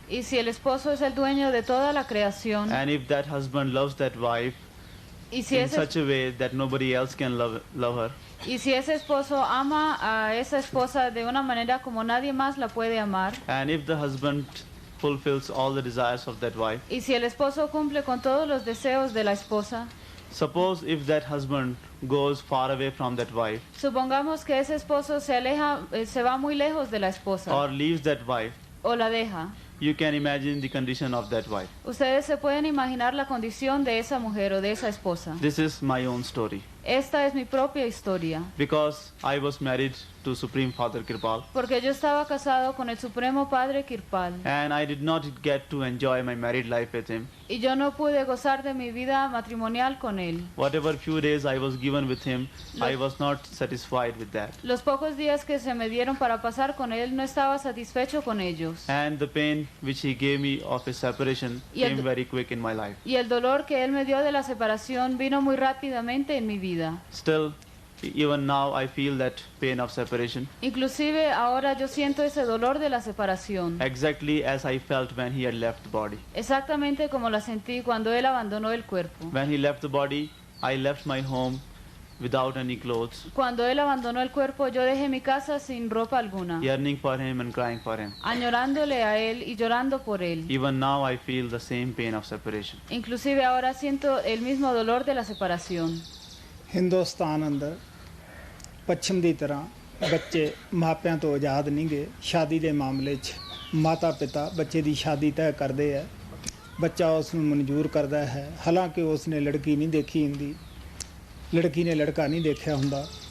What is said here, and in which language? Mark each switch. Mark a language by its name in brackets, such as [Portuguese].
[Spanish] y si el esposo es el dueño de toda la creación, [English] and if that husband loves that wife [Spanish] y si [English] in such a way that nobody else can love her, [Spanish] y si ese esposo ama a esa esposa de una manera como nadie más la puede amar, [English] and if the husband fulfills all the desires of that wife, [Spanish] y si el esposo cumple con todos los deseos de la esposa, [English] suppose if that husband goes far away from that wife, [Spanish] supongamos que ese esposo se aleja, se va muy lejos de la esposa [English] or leaves that wife, [Spanish] o la deja, [English] you can imagine the condition of that wife. [Spanish] ustedes se pueden imaginar la condición de esa mujer o de esa esposa. [English] This is my own story. [Spanish] Esta es mi propia historia. [English] Because I was married to Supreme Father Kirpal, [Spanish] Porque yo estaba casado con el Supremo Padre Kirpal [English] and I did not get to enjoy my married life with him. [Spanish] y yo no pude gozar de mi vida matrimonial con él. [English] Whatever few days I was given with him, I was not satisfied with that. [Spanish] Los pocos días que se me dieron para pasar con él no estaba satisfecho con ellos. [English] And the pain which he gave me of his separation came very quick in my life. [Spanish] Y el dolor que él me dio de la separación vino muy rápidamente en mi vida. [English] Still, Even now I feel that pain of separation, [Spanish] Inclusive ahora yo siento ese dolor de la separación. [English] exactly as I felt when he had left the body. [Spanish] Exactamente como la sentí cuando él abandonó el cuerpo. [English] When he left the body, I left my home without any clothes, [Spanish] Cuando él abandonó el cuerpo, yo dejé mi casa sin ropa alguna, [English] yearning for him and crying for him. [Spanish] añorándole a él y llorando por él. [English] Even now I feel the same pain of separation. [Spanish] Inclusive ahora siento el mismo dolor de la separación. [Punjabi] Hindustan ਅੰਦਰ ਪੱਛਮ ਦੀ ਤਰ੍ਹਾਂ ਬੱਚੇ ਮਾਪਿਆਂ ਤੋਂ ਆਜ਼ਾਦ ਨਹੀਂ ਗਏ। ਸ਼ਾਦੀ ਦੇ ਮਾਮਲੇ 'ਚ ਮਾਤਾ ਪਿਤਾ ਬੱਚੇ ਦੀ ਸ਼ਾਦੀ ਤੈਅ ਕਰਦੇ ਹੈ, ਬੱਚਾ ਉਸ ਨੂੰ ਮਨਜ਼ੂਰ ਕਰਦਾ ਹੈ, ਹਾਲਾਂਕਿ ਉਸ ਨੇ ਲੜਕੀ ਨਹੀਂ ਦੇਖੀ ਹੁੰਦੀ, ਲੜਕੀ ਨੇ ਲੜਕਾ ਨਹੀਂ ਦੇਖਿਆ ਹੁੰਦਾ।